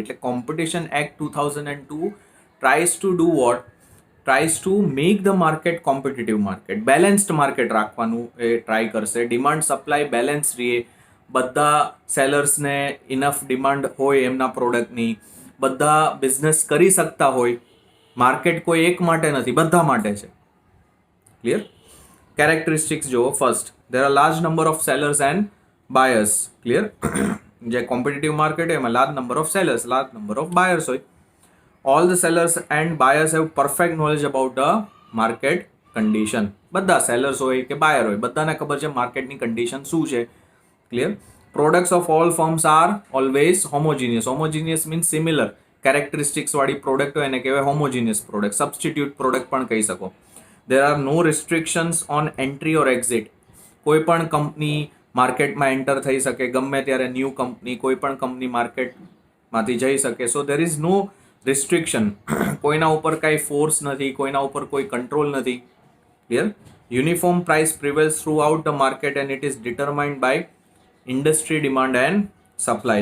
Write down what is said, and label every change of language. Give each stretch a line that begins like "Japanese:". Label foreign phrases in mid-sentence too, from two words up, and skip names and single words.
English: એટલે Competition Act 2002 tries to do what, tries to make the market competitive market, balanced market
Gujarati: રાખવાનું એ ટ્રાય કરશે.
English: demand supply balance
Gujarati: રહે, બધા સેલર્સને
English: enough demand
Gujarati: હોય એમના પ્રોડક્ટની, બધા બિઝનેસ કરી શકતા હોય. માર્કેટ કોઈ એક માટે નથી, બધા માટે છે. ક્લિયર? કેરેક્ટરિસ્ટિક્સ જુઓ. ફર્સ્ટ,
English: there are large number of sellers and buyers. Clear?
Gujarati: જે કોમ્પિટિટિવ માર્કેટ એમાં
English: large number of sellers, large number of buyers
Gujarati: હોય.
English: All the sellers and buyers have perfect knowledge about the market condition.
Gujarati: બધા સેલર્સ હોય કે બાયર હોય, બધાને ખબર છે માર્કેટની કન્ડિશન શું છે. ક્લિયર?
English: Products of all firms are always homogeneous. Homogeneous means similar characteristics
Gujarati: વાળી પ્રોડક્ટ હોય એને કહેવાય
English: homogeneous product. Substitute product
Gujarati: પણ કહી શકો.
English: There are no restrictions on entry or exit.
Gujarati: કોઈ પણ કંપની માર્કેટમાં એન્ટર થઈ શકે, ગમે ત્યારે
English: new company
Gujarati: કોઈ પણ કંપની માર્કેટમાંથી જઈ શકે.
English: So there is no restriction.
Gujarati: કોઈના ઉપર કાંઈ ફોર્સ નથી, કોઈના ઉપર કોઈ કંટ્રોલ નથી. ક્લિયર?
English: Uniform price prevails throughout the market and it is determined by industry demand and supply.